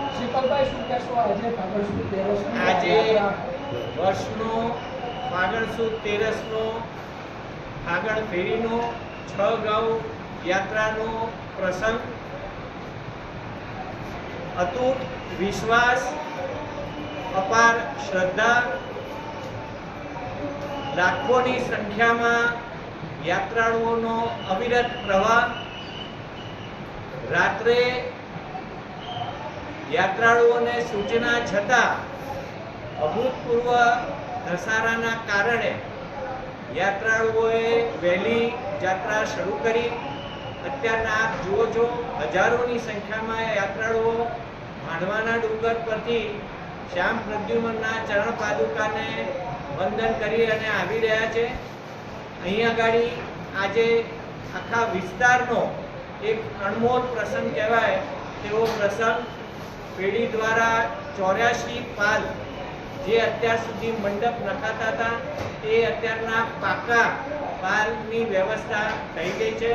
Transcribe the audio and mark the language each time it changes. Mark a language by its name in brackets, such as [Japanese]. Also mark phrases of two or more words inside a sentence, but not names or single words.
[Gujarati] આજ વર્ષનો ફાગણ સુદ તેરસનો ફાગણ ફેરીનો 6 ગામ યાત્રાનો પ્રસંગ અતૂટ વિશ્વાસ, અપાર શ્રદ્ધા, લાખોની સંખ્યા માં યાત્રાળુઓનો અવિરત પ્રવાહ। રાત્રે યાત્રાળુઓને સૂચના છતાં અભૂતપૂર્વ ઘસારાના કારણે યાત્રાળુઓએ વહેલી યાત્રા શરૂ કરી। અત્યારના આપ જુઓ છો હજારોની સંખ્યામાં યાત્રાળુઓ માંડવાના ડુંગર પરથી શ્યામ પ્રદ્યુમનના ચરણ પાદુકાને વંદન કરી અને આવી રહ્યા છે। અહીં આગળ આજે આખા વિસ્તારનો એક અણમોલ પ્રસંગ કહેવાય તેવો પ્રસંગ પેઢી દ્વારા 84 પાલ જે અત્યાર સુધી મંડપ નખાતા હતા તે અત્યારના પાકા પાલની વ્યવસ્થા થઈ ગઈ છે।